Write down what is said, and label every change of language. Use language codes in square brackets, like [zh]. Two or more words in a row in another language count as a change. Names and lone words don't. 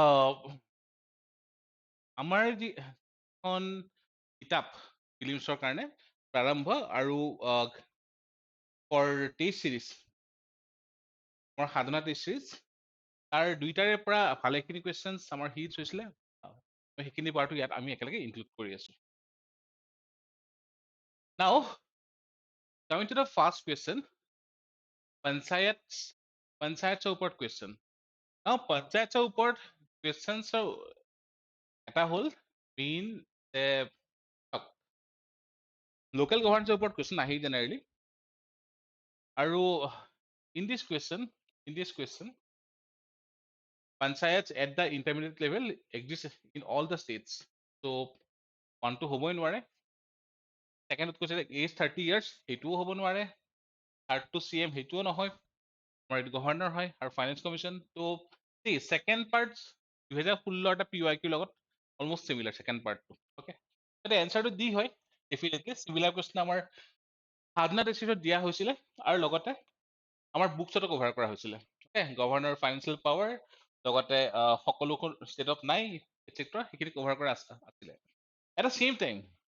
[as] আমাৰ যিখন কিতাপ প্ৰিলিমছৰ কাৰণে প্ৰাৰম্ভ আৰু [en] for test series [as] আমাৰ সাধনা টেষ্ট চিৰিজ তাৰ দুইটাৰে পৰা ভালেখিনি কুৱেশ্যনছ আমাৰ হিটছ হৈছিলে সেইখিনি পাৰ্টটো ইয়াত আমি একেলগে ইনক্লুড কৰি আছো [en] now coming to the first question [as] পঞ্চায়তৰ ওপৰত কুৱেশ্যন নাও পঞ্চায়তৰ ওপৰত কুৱেশ্যনছৰ এটা হ'ল মেইন লোকেল গভৰ্নেন্সৰ ওপৰত কুৱেশ্যন আহি জেনেৰেলি আৰু [en] in this question panchayats at the intermediate level exist in all the states so one to [as] হ'বই নোৱাৰে সেকেন্ডত কৈছে [en] age 30 years [as] সেইটোও হ'ব নোৱাৰে [en] third to CM [as] সেইটোও নহয় আমাৰ এইটো গভৰ্ণৰ হয় আৰু [en] finance commission [as] তো সেই ছেকেণ্ড পাৰ্ট 2016 এটা PYQ লগত [en] almost similar [as] ছেকেণ্ড পাৰ্টটো অ'কে এতিয়া এনচাৰটো দি হয় [en] definitely similar question [as] আমাৰ সাধনা টেষ্টত দিয়া হৈছিলে আৰু লগতে আমাৰ বুকছতো কভাৰ কৰা হৈছিলে অ'কে [en] governor financial power [as] লগতে সকলো ষ্টেটত নাই এটচেট্ৰা সেইখিনি কভাৰ কৰা আছিলে [en] at the same time